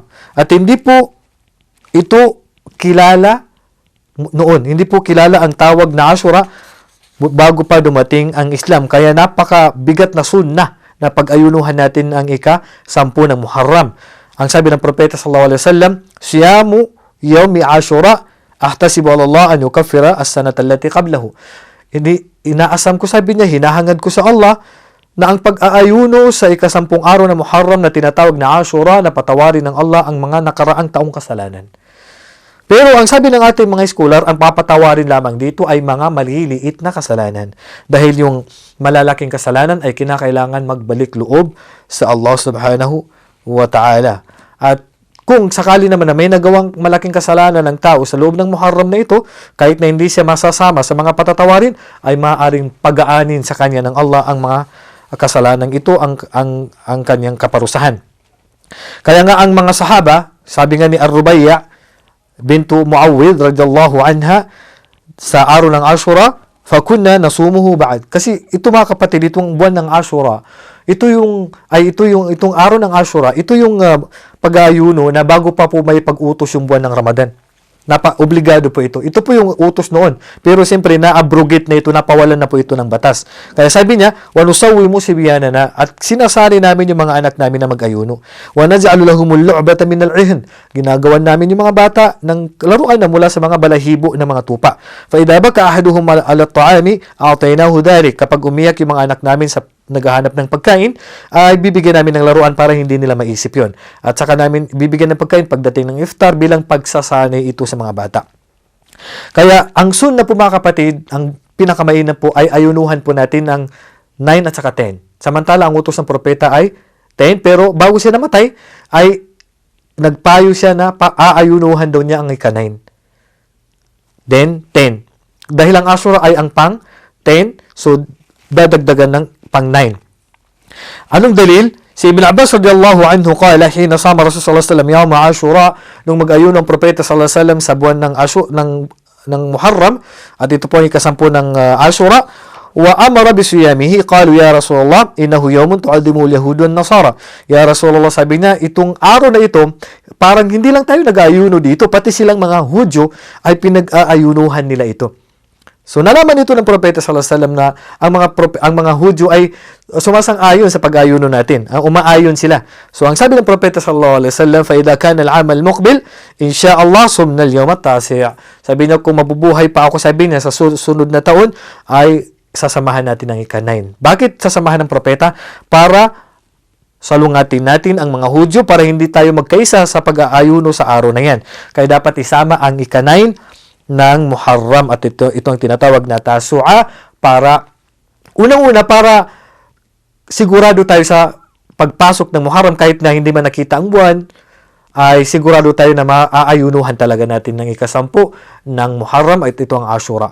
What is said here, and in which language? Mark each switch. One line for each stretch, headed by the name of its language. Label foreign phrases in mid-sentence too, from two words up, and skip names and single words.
Filipino: At hindi po ito kilala noon. Hindi po kilala ang tawag na Ashura bago pa dumating ang Islam. Kaya napakabigat na sunnah na pag-ayunuhan natin ang ika-10 ng Muharram. Ang sabi ng propeta
Arabic: صلى الله عليه وسلم, "صيام يوم عاشوراء أحتسب على الله أن يكفر السنة التي قبله."
Filipino: Inaasam ko, sabi niya, hinahangad ko sa Allah na ang pag-aayuno sa ika-10 araw ng Muharram na tinatawag na Ashura na patawarin ng Allah ang mga nakaraang taong kasalanan. Pero ang sabi ng ating mga scholar, ang papatawarin lamang dito ay mga maliliit na kasalanan. Dahil yung malalaking kasalanan ay kinakailangan magbalik loob sa Allah
Arabic: سبحانه وتعالى.
Filipino: At kung sakali naman na may nagawang malaking kasalanan ng tao sa loob ng Muharram na ito, kahit na hindi siya masasama sa mga patatawarin, ay maaaring pagaanin sa kanya ng Allah ang mga kasalanan ito, ang kanyang kaparusahan. Kaya nga ang mga sahaba, sabi nga ni Ar-Rubayya bintu Muawwidh
Arabic: رضي الله عنها
Filipino: sa araw ng Ashura,
Arabic: فكنا نصومه بعد.
Filipino: Kasi ito mga kapatid, itong buwan ng Ashura, itong araw ng Ashura, ito yung pag-aayuno na bago pa po may pag-utos yung buwan ng Ramadan. Obligado po ito. Ito po yung utos noon. Pero siyempre, na-abrogate na ito, napawalan na po ito ng batas. Kaya sabi niya,
Arabic: وَنُسَوِّمُ سِبْيَانَنَا,
Filipino: at sinasari namin yung mga anak namin na mag-ayuno.
Arabic: وَنَجْعَلُ لَهُمُ اللُّعْبَةَ مِنَ الْعِهْنِ,
Filipino: ginagawan namin yung mga bata ng laruan na mula sa mga balahibo ng mga tupa.
Arabic: فَإِذَا بَكَى أَحَدُهُمْ عَلَى الطَّعَامِ أَعْطَيْنَاهُ ذَلِكَ,
Filipino: kapag umiyak yung mga anak namin sa naghahanap ng pagkain, ay bibigyan namin ng laruan para hindi nila maisip yon. At saka namin bibigyan ng pagkain pagdating ng iftar bilang pagsasanay ito sa mga bata. Kaya ang sunnah po mga kapatid, ang pinakamainam po ay ayunuhan po natin ang 9 at saka 10. Samantala ang utos ng propeta ay 10, pero bago siya namatay ay nagpayo siya na aayunuhan daw niya ang ika-9. Then 10. Dahil ang Ashura ay ang pang 10, so dadagdagan ng pang 9. Anong dalil?
Arabic: Si Ibn Abbas رضي الله عنه قال حين صام رسول الله صلى الله عليه وسلم يوم عاشوراء,
Filipino: nung mag-ayun ng propeta
Arabic: صلى الله عليه وسلم
Filipino: sa buwan ng Muharram, at ito po ay kasampu ng Ashura,
Arabic: وأمر بصيامه قالوا يا رسول الله إنه يوم تعظمه اليهود والنصارى. يا رسول الله,
Filipino: sabi niya, itong araw na ito, parang hindi lang tayo nag-aayuno dito, pati silang mga Hudyo ay pinag-aayunuhan nila ito. So nalaman ito ng propeta
Arabic: صلى الله عليه وسلم
Filipino: na ang mga Hudyo ay sumasang-ayon sa pag-ayuno natin. Umaayon sila. So ang sabi ng propeta
Arabic: صلى الله عليه وسلم, فإذا كان العام المقبل إن شاء الله صمنا اليوم التاسع'.
Filipino: Sabi niya, kung mabubuhay pa ako, sabi niya, sa sunod na taon ay sasamahan natin ang ika-9. Bakit sasamahan ng propeta? Para salungatin natin ang mga Hudyo para hindi tayo magkaisa sa pag-aayuno sa araw na yan. Kaya dapat isama ang ika-9 ng Muharram at ito ang tinatawag na Tasu'a para unang-una para sigurado tayo sa pagpasok ng Muharram kahit na hindi man nakita ang buwan ay sigurado tayo na maaayunuhan talaga natin ng ika-10 ng Muharram at ito ang Ashura.